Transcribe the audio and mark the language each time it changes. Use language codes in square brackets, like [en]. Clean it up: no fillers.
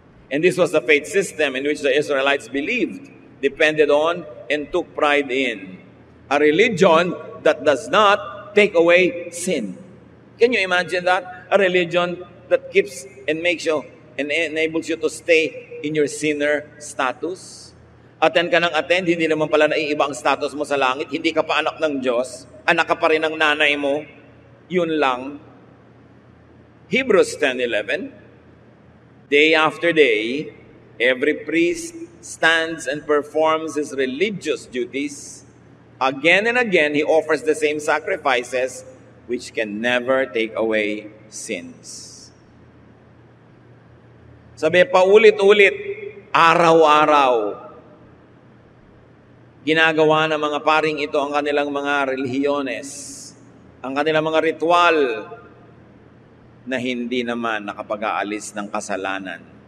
[en] And this was the faith system in which the Israelites believed, depended on, and took pride in. A religion that does not take away sin. Can you imagine that? A religion that keeps and makes you and enables you to stay in your sinner status. [tl] Attend ka ng attend, hindi naman pala naiiba ang status mo sa langit. Hindi ka pa anak ng Diyos. Anak ka pa rin ng nanay mo. Yun lang. Hebrews 10:11. [en] Day after day, every priest stands and performs his religious duties. Again and again, he offers the same sacrifices which can never take away sins. [tl] Sabi, paulit-ulit, araw-araw, ginagawa ng mga paring ito ang kanilang mga relihiyones, ang kanilang mga ritual na hindi naman nakapag-aalis ng kasalanan.